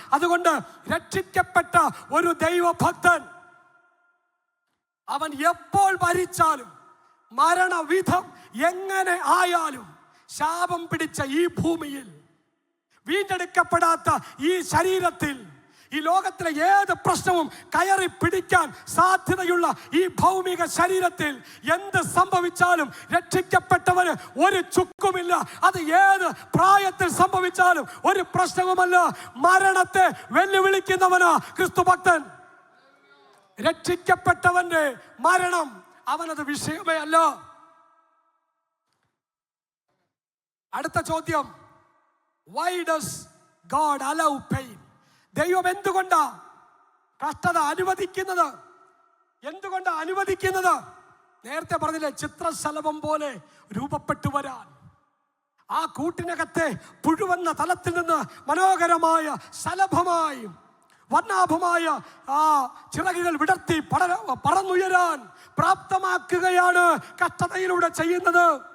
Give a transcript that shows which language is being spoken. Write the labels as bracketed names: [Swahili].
[Malayalam] അതുകൊണ്ട് രക്ഷിക്കപ്പെട്ട ഒരു ദൈവഭക്തൻ അവൻ എപ്പോൾ മരിച്ചാലും, മരണവിധം എങ്ങനെ ആയാലും, ശാപം പിടിച്ച ഈ ഭൂമിയിൽ, വീണ്ടെടുക്കപ്പെടാത്ത ഈ ശരീരത്തിൽ, ഈ ലോകത്തിലെ ഏത് പ്രശ്നവും കയറി പിടിക്കാൻ സാധ്യതയുള്ള ഈ ഭൗമിക ശരീരത്തിൽ എന്ത് സംഭവിച്ചാലും രക്ഷിക്കപ്പെട്ടവന് ഒരു ചുക്കുമില്ല. അത് ഏത് പ്രായത്തിൽ സംഭവിച്ചാലും ഒരു പ്രശ്നവുമല്ല. മരണത്തെ വെല്ലുവിളിക്കുന്നവനാ ക്രിസ്തു ഭക്തൻ. രക്ഷിക്കപ്പെട്ടവന്റെ മരണം അവനത് വിഷയമേ അല്ല. അടുത്ത ചോദ്യം, [English] why does God allow pain? [Malayalam] ദൈവം എന്തുകൊണ്ടാ കഷ്ടത അനുവദിക്കുന്നത്? എന്തുകൊണ്ടാ അനുവദിക്കുന്നത്? നേരത്തെ പറഞ്ഞില്ലേ, ചിത്രശലഭം പോലെ രൂപപ്പെട്ടു വരാൻ. ആ കൂട്ടിനകത്തെ പുഴുവെന്ന തലത്തിൽ നിന്ന് മനോഹരമായ ശലഭമായി വർണ്ണാഭമായ ആ ചിറകുകൾ വിടർത്തി പറന്നുയരാൻ പ്രാപ്തമാക്കുകയാണ് കഷ്ടതയിലൂടെ ചെയ്യുന്നത്.